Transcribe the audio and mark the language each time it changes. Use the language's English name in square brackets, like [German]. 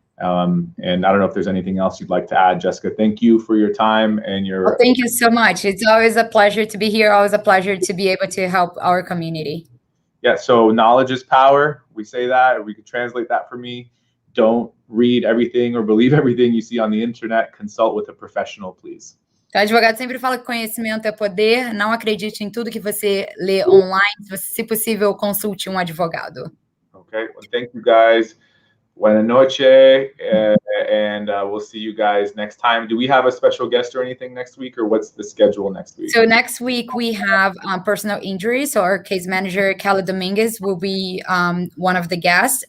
[English] And I don't know if there's anything else you'd like to add, Jessica. Thank you for your time and your... Well, thank you so much. It's always a pleasure to be here. Always a pleasure to be able to help our community. Yeah, so knowledge is power. We say that, or we could translate that for me. Don't read everything or believe everything you see on the internet. Consult with a professional, please. [Portuguese] Então, o advogado sempre fala que conhecimento é poder. Não acredite em tudo que você lê online. Se possível, consulte um advogado. [English] Okay, well, thank you guys. [Spanish] Buenas noches, [English] and we'll see you guys next time. Do we have a special guest or anything next week, or what's the schedule next week? So next week we have personal injury. So our case manager, Kelly Dominguez, will be one of the guests.